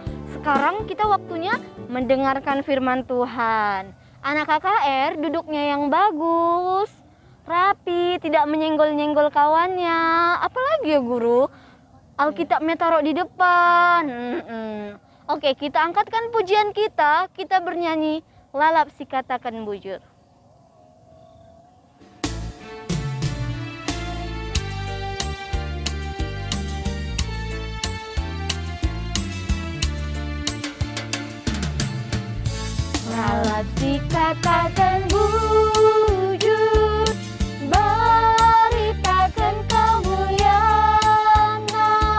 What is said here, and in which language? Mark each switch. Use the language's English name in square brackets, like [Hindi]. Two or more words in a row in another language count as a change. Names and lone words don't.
[Indonesian] Sekarang kita waktunya mendengarkan firman Tuhan. Anak KKR duduknya yang bagus, rapi, tidak menyenggol-nyenggol kawannya. Apalagi ya guru? Alkitabnya taruh di depan. Oke, kita angkatkan pujian kita bernyanyi [Batak Karo] lalap si katakan bujur. Lalap si katakan bujur, [Indonesian] beritakan kemuliaan-Nya.